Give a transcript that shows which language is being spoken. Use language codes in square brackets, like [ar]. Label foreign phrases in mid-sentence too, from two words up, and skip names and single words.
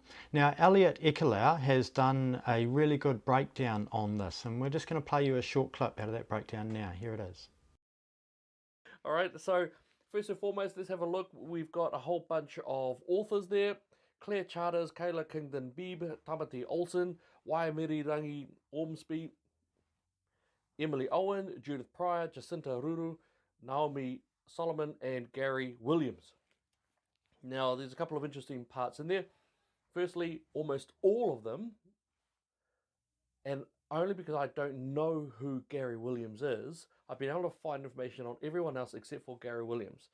[en] Now, Elliot Ekelau has done a really good breakdown on this, and we're just going to play you a short clip out of that breakdown now. Here it is. All right, so first and foremost, let's have a look. We've got a whole bunch of authors there. Claire Charters, Kayla Kingdon Beebe, Tamati Olsen, Waimiri Rangi Ormsby, Emily Owen, Judith Pryor, Jacinta Ruru, Naomi Solomon, and Gary Williams. Now, there's a couple of interesting parts in there. Firstly, almost all of them, and only because I don't know who Gary Williams is, I've been able to find information on everyone else except for Gary Williams.